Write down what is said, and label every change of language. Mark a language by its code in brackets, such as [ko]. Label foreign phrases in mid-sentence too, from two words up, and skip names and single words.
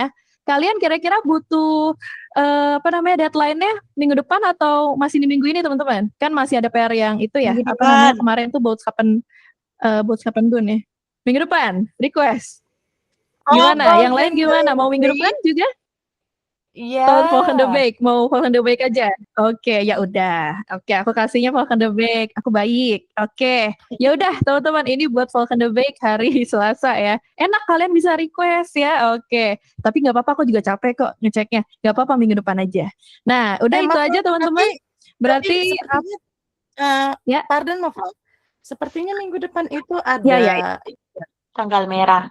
[id] Kalian kira-kira butuh deadline-nya minggu depan atau masih di minggu ini teman-teman? Kan masih ada PR yang itu ya, kemarin tuh Boodschappen Dun ya. Minggu depan, request. Gimana? Yang lain gimana? Mau minggu depan juga? Iya. [nl] Volgende week, mau volgende week aja. [id] Oke, ya udah. Oke, aku kasihnya [nl] volgende week. [id] Aku baik. Oke. Ya udah, teman-teman, ini buat [nl] volgende week [id] hari Selasa ya. Enak kalian bisa request ya. Oke. Tapi nggak apa-apa, aku juga capek kok ngeceknya. Nggak apa-apa, minggu depan aja. Nah, udah itu aja teman-teman. Berarti ya. Pardon, maaf. Sepertinya minggu depan itu ada Tanggal merah.